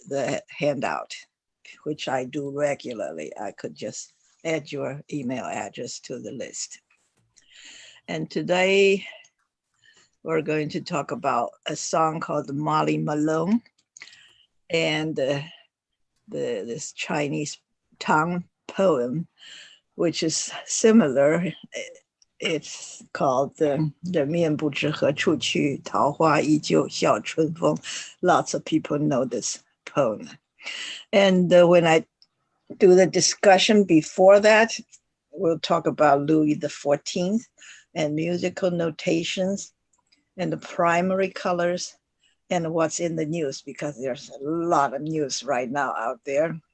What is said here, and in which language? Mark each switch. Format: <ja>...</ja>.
<en>the handout, which I do regularly, I could just add your email address to the list. And today we're going to talk about a song called Molly Malone, and this Chinese Tang poem, which is similar. It's called</en> <zh>人面不知何处去，桃花依旧笑春风.</zh> <en>Lots of people know this poem. And when I do the discussion before that, we'll talk about Louis XIV and musical notations and the primary colors and what's in the news, because there's a lot of news right now out there.</en>